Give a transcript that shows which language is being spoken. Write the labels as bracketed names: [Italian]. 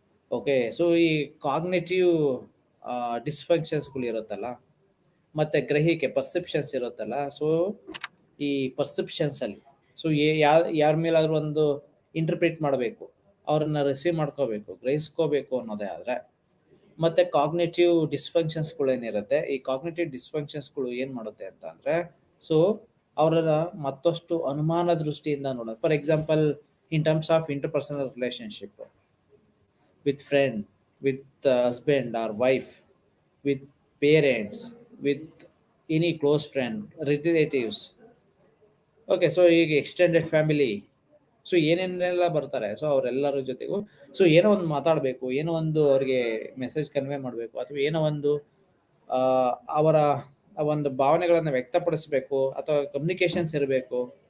[Kannada] Okay, so ಈ cognitive ಡಿಸ್ಫಂಕ್ಷನ್ಸ್ಗಳು ಇರುತ್ತಲ್ಲ, ಮತ್ತೆ ಗ್ರಹಿಕೆ ಪರ್ಸೆಪ್ಷನ್ಸ್ ಇರುತ್ತಲ್ಲ, ಸೊ ಈ ಪರ್ಸೆಪ್ಷನ್ಸ್ ಅಲ್ಲಿ ಸೊ ಯಾರ ಮೇಲಾದ್ರೂ ಒಂದು ಇಂಟರ್ಪ್ರಿಟ್ ಮಾಡಬೇಕು, ಅವ್ರನ್ನ ರಿಸೀವ್ ಮಾಡ್ಕೋಬೇಕು, ಗ್ರಹಿಸ್ಕೋಬೇಕು ಅನ್ನೋದೇ ಆದ್ರೆ, ಮತ್ತೆ ಕಾಗ್ನೇಟಿವ್ ಡಿಸ್ಫಂಕ್ಷನ್ಸ್ಗಳು ಏನಿರುತ್ತೆ, ಈ ಕಾಗ್ನೇಟಿವ್ ಡಿಸ್ಫಂಕ್ಷನ್ಸ್ಗಳು ಏನ್ ಮಾಡುತ್ತೆ ಅಂತ ಅಂದ್ರೆ, ಸೊ ಅವರ ಮತ್ತಷ್ಟು ಅನುಮಾನ ದೃಷ್ಟಿಯಿಂದ ನೋಡೋದು. [English] For example, in terms of interpersonal relationship with friend, with husband or wife, with parents, with any close friend, relatives. [Kannada] Okay, so ಈಗ ಎಕ್ಸ್ಟೆಂಡೆಡ್ ಫ್ಯಾಮಿಲಿ, ಸೊ ಏನೇನೆಲ್ಲ ಬರ್ತಾರೆ, ಸೊ ಅವರೆಲ್ಲರ ಜೊತೆಗೂ ಸೊ ಏನೋ ಒಂದು ಮಾತಾಡಬೇಕು, ಏನೋ ಒಂದು ಅವ್ರಿಗೆ ಮೆಸೇಜ್ ಕನ್ವೆ ಮಾಡಬೇಕು, ಅಥವಾ ಏನೋ ಒಂದು ಅವರ ಒಂದು ಭಾವನೆಗಳನ್ನು ವ್ಯಕ್ತಪಡಿಸಬೇಕು, ಅಥವಾ ಕಮ್ಯುನಿಕೇಶನ್ಸ್ ಇರಬೇಕು.